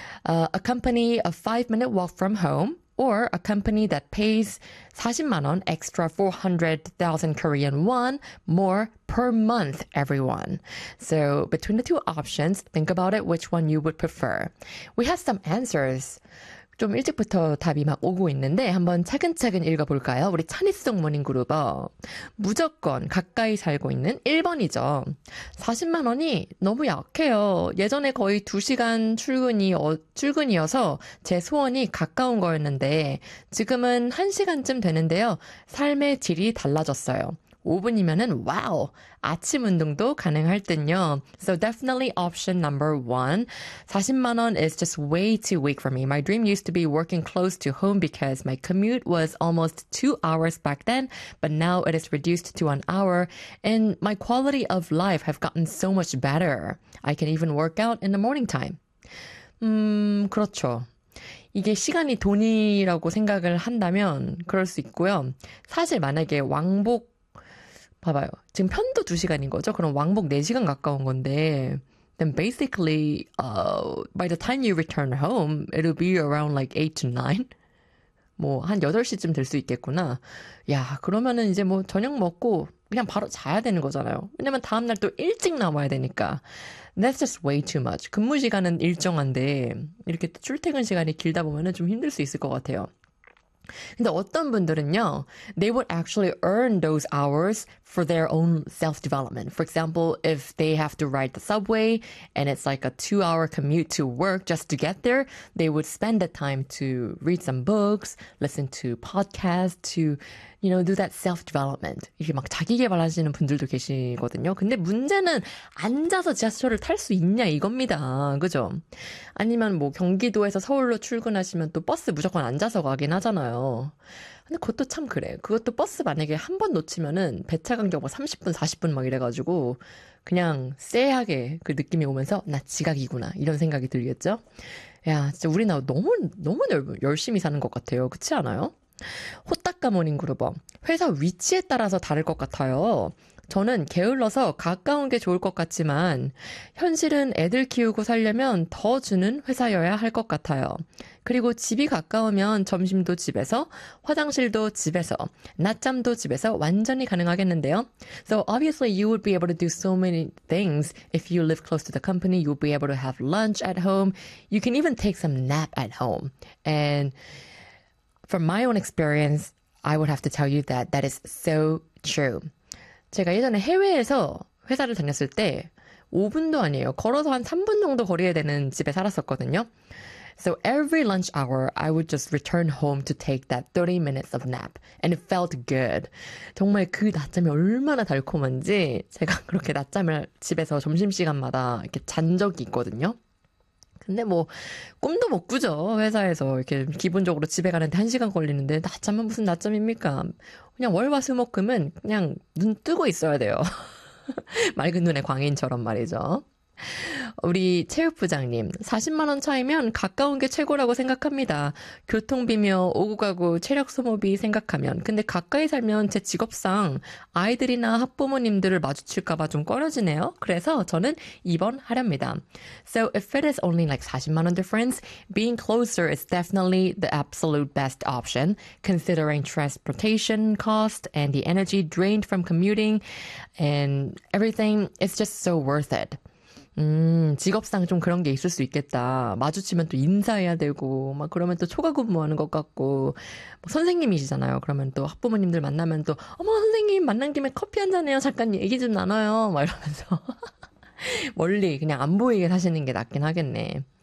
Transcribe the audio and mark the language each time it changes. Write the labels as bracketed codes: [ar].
[en] A company, a 5-minute walk from home, or a company that pays 40,000 won extra, 400,000 Korean won more per month, everyone. So between the two options, think about it, which one you would prefer. We have some answers. [ko] 좀 일찍부터 답이 막 오고 있는데 한번 차근차근 읽어볼까요? 우리 찬이송 모닝그룹어 무조건 가까이 살고 있는 1번이죠. 40만 원이 너무 약해요. 예전에 거의 2시간 출근이어서 제 소원이 가까운 거였는데 지금은 1시간쯤 되는데요. 삶의 질이 달라졌어요. 5분이면은 와우! 아침 운동도 가능할 땐요. [en] So definitely option number one. [ko] 40만 원 [en] is just way too weak for me. My dream used to be working close to home because my commute was almost 2 hours back then, but now it is reduced to 1 hour, and my quality of life have gotten so much better. I can even work out in the morning time. [ko] 그렇죠. 이게 시간이 돈이라고 생각을 한다면 그럴 수 있고요. 사실 만약에 왕복 봐봐요. 지금 편도 2시간인 거죠? 그럼 왕복 4시간 가까운 건데, [en] then basically, by the time you return home, it'll be around like 8 to 9. [ko] 뭐, 한 8시쯤 될수 있겠구나. 야, 그러면은 이제 뭐, 저녁 먹고 그냥 바로 자야 되는 거잖아요. 왜냐면 다음날 또 일찍 나와야 되니까. [en] That's just way too much. [ko] 근무 시간은 일정한데, 이렇게 또 출퇴근 시간이 길다 보면은 좀 힘들 수 있을 것 같아요. 근데 어떤 분들은요, [en] they would actually earn those hours for their own self-development. For example, if they have to ride the subway and it's like a 2-hour commute to work just to get there, they would spend the time to read some books, listen to podcasts, to, you know, do that self-development. [ko] 이게 막 자기 개발하시는 분들도 계시거든요. 근데 문제는 앉아서 지하철을 탈수 있냐 이겁니다. 그죠? 아니면 뭐 경기도에서 서울로 출근하시면 또 버스 무조건 앉아서 가긴 하잖아요. 근데 그것도 참 그래. 그것도 버스 만약에 한번 놓치면은 배차 간격 뭐 30분, 40분 막 이래가지고 그냥 쎄하게 그 느낌이 오면서 나 지각이구나 이런 생각이 들겠죠? 야, 진짜 우리나라 너무 너무 열심히 사는 것 같아요. 그렇지 않아요? 호따까 모닝그룹어. 회사 위치에 따라서 다를 것 같아요. 저는 게을러서 가까운 게 좋을 것 같지만 현실은 애들 키우고 살려면 더 주는 회사여야 할것 같아요. 그리고 집이 가까우면 점심도 집에서, 화장실도 집에서, 낮잠도 집에서 완전히 가능하겠는데요. [en] So obviously you would be able to do so many things if you live close to the company. You'll be able to have lunch at home. You can even take some nap at home. And from my own experience, I would have to tell you that that is so true. [ko] 제가 예전에 해외에서 회사를 다녔을 때 5분도 아니에요. 걸어서 한 3분 정도 거리에 되는 집에 살았었거든요. [en] So every lunch hour, I would just return home to take that 30 minutes of nap. And it felt good. [ko] 정말 그 낮잠이 얼마나 달콤한지 제가 그렇게 낮잠을 집에서 점심시간마다 이렇게 잔 적이 있거든요. 근데 뭐 꿈도 못 꾸죠. 회사에서 이렇게 기본적으로 집에 가는데 1시간 걸리는데 낮잠은 무슨 낮잠입니까? 그냥 월화수목금은 그냥 눈 뜨고 있어야 돼요. 맑은 눈의 광인처럼 말이죠. 우리 체육부장님, 40만 원 차이면 가까운 게 최고라고 생각합니다. 교통비며 오고 가고 체력 소모비 생각하면. 근데 가까이 살면 제 직업상 아이들이나 학부모님들을 마주칠까 봐좀 꺼려지네요. 그래서 저는 2번 하렵니다. [en] So if it is only like [ko] 40만 원 [en] difference, being closer is definitely the absolute best option, considering transportation cost and the energy drained from commuting and everything, it's just so worth it. [ko] 직업상 좀 그런 게 있을 수 있겠다. 마주치면 또 인사해야 되고, 막 그러면 또 초과 근무하는 것 같고, 뭐 선생님이시잖아요. 그러면 또 학부모님들 만나면 또, 어머, 선생님, 만난 김에 커피 한잔해요. 잠깐 얘기 좀 나눠요. 막 이러면서. 멀리, 그냥 안 보이게 사시는 게 낫긴 하겠네.